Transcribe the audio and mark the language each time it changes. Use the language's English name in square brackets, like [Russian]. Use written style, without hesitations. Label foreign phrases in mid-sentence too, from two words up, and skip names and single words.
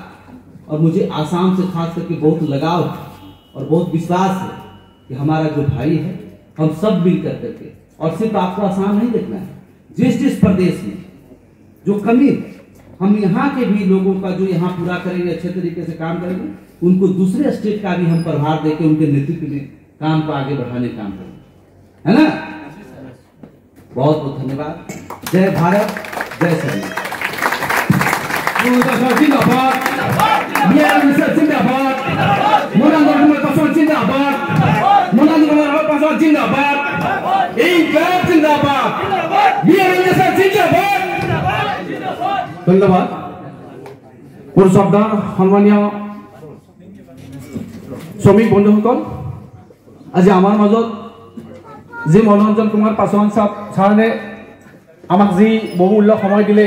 [Hindi] और मुझे आसाम से खास करके बहुत लगाव और बहुत विश्वास है कि हमारा जो भाई है, हम सब मिल करके, और सिर्फ आपको आसाम नहीं देखना है, जिस जिस प्रदेश में जो कमी, हम यहाँ के भी लोगों का जो यहाँ पूरा करेंगे, अच्छे तरीके से काम करेंगे, उनको दूसरे स्टेट का भी हम प्रभार देकर उनके नेतृत्व में काम को आगे बढ़ाने का काम करेंगे, है ना। बहुत बहुत धन्यवाद। जय भारत, जय श्री। जिंदाबाद, [Assamese] ধন্যবাদ। মোৰ শব্দ সন্মানীয় শ্ৰমিক বন্ধুসকল, আজি আমাৰ মাজত যি মনোৰঞ্জন কুমাৰ পাছোৱান ছাৰে আমাক যি বহুমূল্য সময় দিলে,